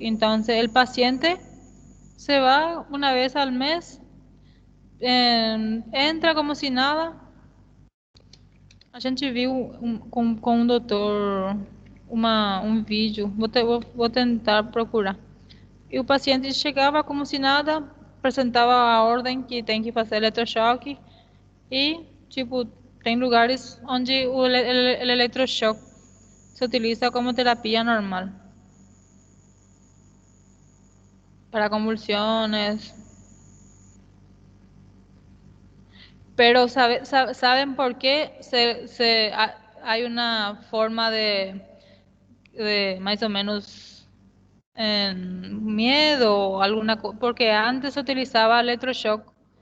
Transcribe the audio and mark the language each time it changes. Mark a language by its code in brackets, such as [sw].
[es] Entonces el paciente se va una vez al mes, entra como si nada. [pt] A gente viu com um doutor um vídeo, vou tentar procurar. E o paciente chegava como se nada, apresentava a ordem que tem que fazer eletrochoque e, tipo, tem lugares onde o eletrochoque se utiliza como terapia normal para convulsiones. [es] Pero ¿saben por qué hay una forma de más o menos miedo o porque antes se utilizaba electroshock.